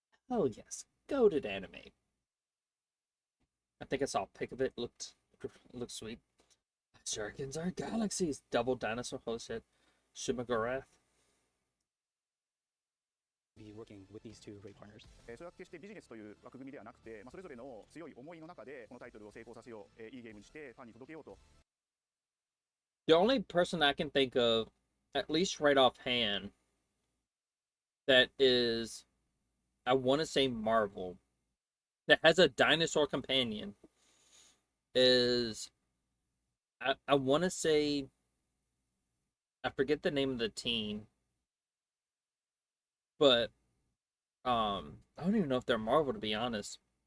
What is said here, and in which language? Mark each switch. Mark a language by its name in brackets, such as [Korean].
[English] Oh yes, goated anime. I think I saw a pic of it. Looked sweet. Shurikens are galaxies. Double dinosaur. Holy shit. Shimagarath. Be working with these two great partners. [Japanese] それは決してビジネスという枠組みではなくて、それぞれの強い思いの中でこのタイトルを成功させよう、いいゲームにしてファンに届けようと。 [English] The only person I can think of, at least right offhand, that is, I want to say Marvel, that has a dinosaur companion, is, I want to say, I forget the name of the team, but, I don't even know if they're Marvel, to be honest.